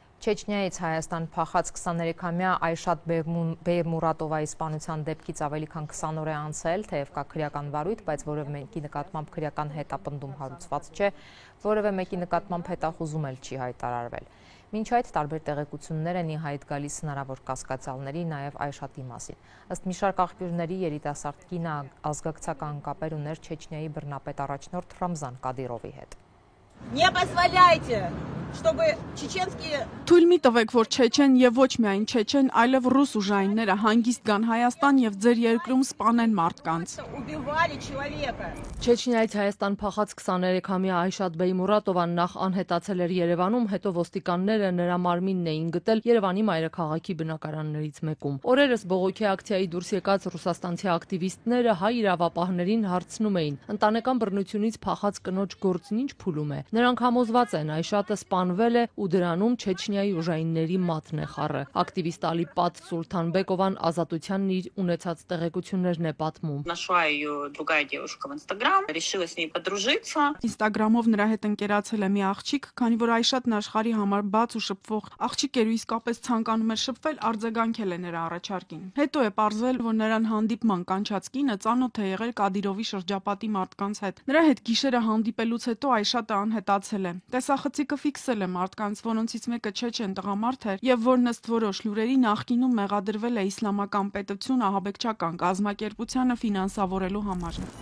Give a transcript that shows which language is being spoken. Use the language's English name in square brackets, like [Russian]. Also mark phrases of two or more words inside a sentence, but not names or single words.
[Armenian] Չեչնիայից Հայաստան փախած 23-ամյա Այշատ Բեյմուրատովայի սպանության դեպքից ավելի քան 20 օր է անցել, թեև կա քրեական վարույթ, բայց որևէ մեկի նկատմամբ քրեական հետապնդում հարուցված չէ, որևէ մեկի նկատմամբ հետախուզում էլ չի հայտարարվել։ Մինչ այդ տարբեր տեղեկություններ են ի հայտ գալիս հնարավոր կասկածյալների, նաև Այշատի մասին։ Ըստ մի շարք աղբյուրների երիտասարդ կինը ազգակցական կապեր ուներ Չեչնիայի բռնապետ առաջնորդ Ռամզան Կադիրովի հետ։ [Russian] Не позволяйте, чтобы чеченские... [Armenian] Թույլ մի տվեք, որ չեչեն եւ ոչ միայն չեչեն, այլև ռուս ուժայինները հանգիստ գան Հայաստան եւ ձեր երկրում սպանեն մարդկանց։ [Russian] Убивали человека. [Armenian] Չեչնիայից Հայաստան փախած 23-ամյա Այշատ Բեյմուրատովան նախ անհետացել էր Երևանում, հետո ոստիկանները նրա մարմինն էին գտել Երևանի մայրաքաղաքի բնակարաններից մեկում։ Օրերս բողոքի ակցիայի դուրս եկած ռուսաստանցի ակտիվիստները հայ իրավապահներին հարցնում էին. ընտանեկան բռնությունից փախած կնոջ գործն ինչ փուլում է։ Նրանք համոզված են Այշատը սպանվել է ու դրանում Չեչնիայի ուժայինների մատն է խառը։ Ակտիվիստ Ալիպատ Սուլթանբեկովան Ազատությանն իր ունեցած տեղեկություններն է պատմում։ [Russian] Нашла ее другая девушка в Инстаграм, решила с ней подружиться. [Armenian] Ինստագրամով նրա հետ ընկերացել է մի աղջիկ, քանի որ Այշատն աշխարհի համար բաց ու շփվող աղջիկ էր ու իսկապես ցանկանում էր շփվել, արձագանքել է նրա առաջարկին։ Հետո է պարզվել, որ նրան հանդիպման կանչած կինը ծանոթ է եղել Կադիրովի շրջապատի մարդկանց հետ։ Նրա հետ գիշերը հանդիպելուց հետո Այշատը անհետացել է։ Տեսախցիկը ֆիքսել է մարդկանց, որոնցից մեկը չեչեն տղամարդ էր եւ որն ըստ որոշ լուրերի նախկինում մեղադրվել է իսլամական պետություն ահաբեկչական կազմակերպությանը ֆինանսավորելու համար։